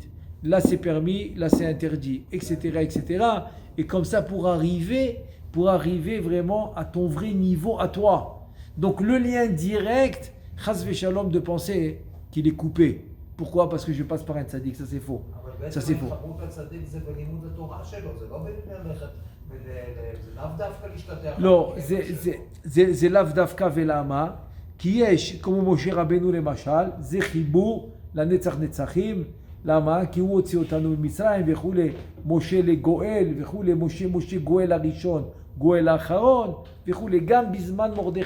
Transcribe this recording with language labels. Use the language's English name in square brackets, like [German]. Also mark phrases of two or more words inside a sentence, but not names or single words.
[French] Là, c'est permis, là, c'est interdit, etc. Et comme ça, pour arriver vraiment à ton vrai niveau, à toi. Donc, le lien direct, [Hebrew] חס ושלום, [French] de penser qu'il est coupé. Pourquoi? Parce que je passe par un tzaddik, ça c'est faux. Ça c'est faux. [Hebrew] לא, זה לאו דווקא ולמה? כי יש, כמו משה רבנו למשל, זה חיבור לנצח נצחים. למה? כי הוא הוציא אותנו ממצרים וכולי, משה לגואל וכולי, משה גואל הראשון, גואל האחרון וכולי, גם בזמן מרדכי.